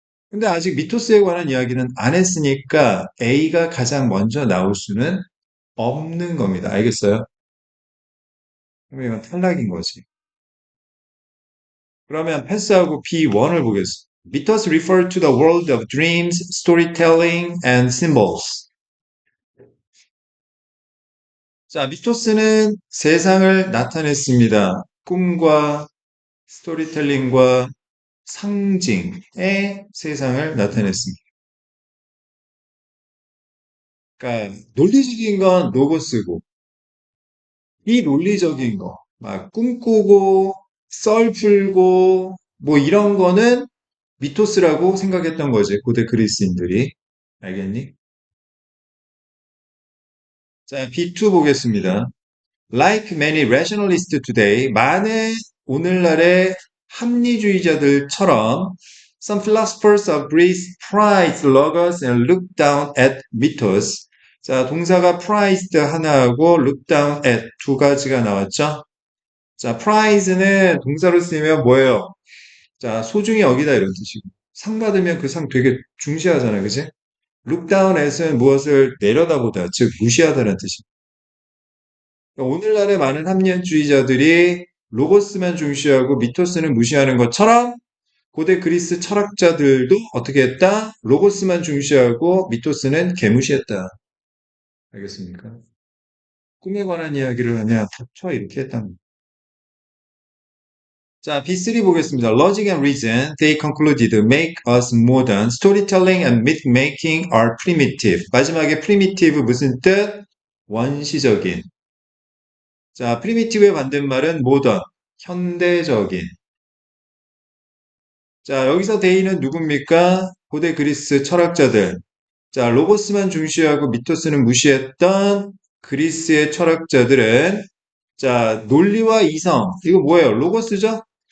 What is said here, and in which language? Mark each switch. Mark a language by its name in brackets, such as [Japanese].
[Korean] 근데 아직 미토스에 관한 이야기는 안 했으니까 A가 가장 먼저 나올 수는 없는 겁니다. 알겠어요? 그럼 이건 탈락인 거지. 그러면 패스하고 B1을 보겠습니다. [English] Mythos refer to the world of dreams, storytelling, and symbols. [Korean] 자, 미토스는 세상을 나타냈습니다. 꿈과 스토리텔링과 상징의 세상을 나타냈습니다. 그러니까 논리적인 건 로고스고 이 논리적인 거, 막 꿈꾸고 썰 풀고 뭐 이런 거는 미토스라고 생각했던 거지. 고대 그리스인들이. 알겠니? 자, B2 보겠습니다. [English] Like many rationalists today, [Korean] 많은 오늘날의 합리주의자들처럼 [English] some philosophers of Greece prized logos and looked down at mythos. [Korean] 자, 동사가 prized 하나하고 look down at 두 가지가 나왔죠? 자, prize는 동사로 쓰이면 뭐예요? 자, 소중히 여기다 이런 뜻이고 상 받으면 그 상 되게 중시하잖아요, 그지? look down at은 무엇을 내려다보다, 즉 무시하다는 뜻입니다. 오늘날의 많은 합리주의자들이 로고스만 중시하고 미토스는 무시하는 것처럼 고대 그리스 철학자들도 어떻게 했다? 로고스만 중시하고 미토스는 개무시했다. 알겠습니까? 꿈에 관한 이야기를 하냐? 닥쳐 이렇게 했답니다. 자, B3 보겠습니다. [English] Logic and reason, they concluded, make us modern. Storytelling and myth-making are primitive. [Korean] 마지막에 primitive 무슨 뜻? 원시적인. 자, primitive의 반대말은 modern, 현대적인. 자, 여기서 데이는 누굽니까? 고대 그리스 철학자들. 자, 로고스만 중시하고 미토스는 무시했던 그리스의 철학자들은 자, 논리와 이성. 이거 뭐예요? 로고스죠?